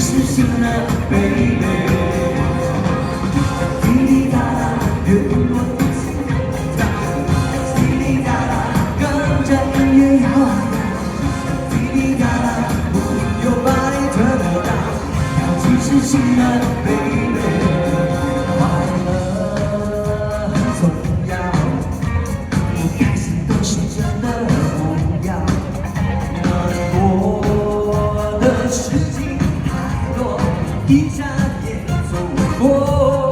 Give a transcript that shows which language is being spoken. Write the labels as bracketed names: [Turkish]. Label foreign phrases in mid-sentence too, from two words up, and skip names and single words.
[Chinese] 醒了 ，baby。滴滴答答，愿我的心跳。滴滴答答，跟着音乐摇啊摇。滴滴答答，不用把你 [English] turn me down。 [Chinese] 要及时醒了，baby。快乐很重要，不开心都是真的不要。难过的事情太多，一下也走过。